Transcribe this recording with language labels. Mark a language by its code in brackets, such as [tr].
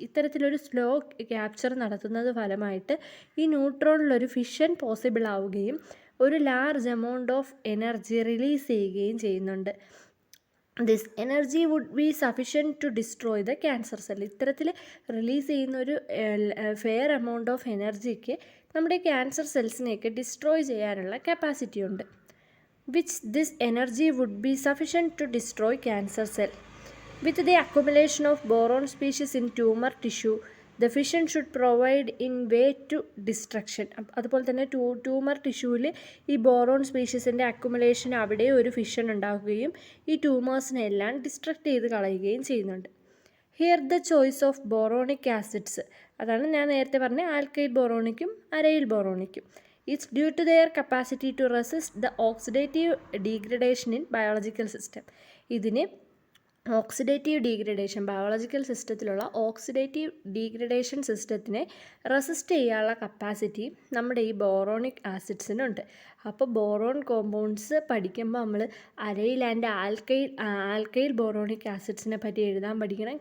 [ml] ഇത്തരത്തിലൊരു slow capture നടത്തുന്നത് ഫലമായിട്ട് ഈ ന്യൂട്രോണിലൊരു ഫിഷൻ പോസിബിൾ ആവുകയും ഒരു large amount of energy release ചെയ്യുകയും ചെയ്യുന്നുണ്ട്. [en] This energy would be sufficient to destroy the cancer cell. [ml] ഇത്തരത്തിൽ റിലീസ് ചെയ്യുന്ന ഒരു ഫെയർ എമൗണ്ട് ഓഫ് എനർജിക്ക് നമ്മുടെ ക്യാൻസർ സെൽസിനെയൊക്കെ ഡിസ്ട്രോയ് ചെയ്യാനുള്ള കപ്പാസിറ്റി ഉണ്ട്. [en] which this energy would be sufficient to destroy cancer cell. With the accumulation of boron species in tumor tissue, the fission should provide in way to destruction. [ml] അതുപോലെ തന്നെ tumour ടിഷ്യൂവിൽ ഈ boron സ്പീഷീസിൻ്റെ accumulation അവിടെ ഒരു fission ഉണ്ടാക്കുകയും ഈ ട്യൂമേഴ്സിനെ എല്ലാം distract ചെയ്ത് കളയുകയും ചെയ്യുന്നുണ്ട്. [en] here the choice of boronic acids, [ml] അതാണ് ഞാൻ നേരത്തെ പറഞ്ഞ alkyl ബോറോണിക്കും aril ബോറോണിക്കും. [en] It's due to their capacity to resist the oxidative degradation in biological system. [ml] ഇതിന് oxidative degradation, biological സിസ്റ്റത്തിലുള്ള oxidative degradation സിസ്റ്റത്തിനെ resist ചെയ്യാനുള്ള കപ്പാസിറ്റി നമ്മുടെ ഈ ബോറോണിക് ആസിഡ്സിനുണ്ട്. അപ്പോൾ ബോറോൺ കോമ്പൗണ്ട്സ് പഠിക്കുമ്പോൾ നമ്മൾ അരൈൽ ആൻഡ് ആൽക്കൈൽ ബോറോണിക് ആസിഡ്സിനെ പറ്റി എഴുതാൻ പഠിക്കണം.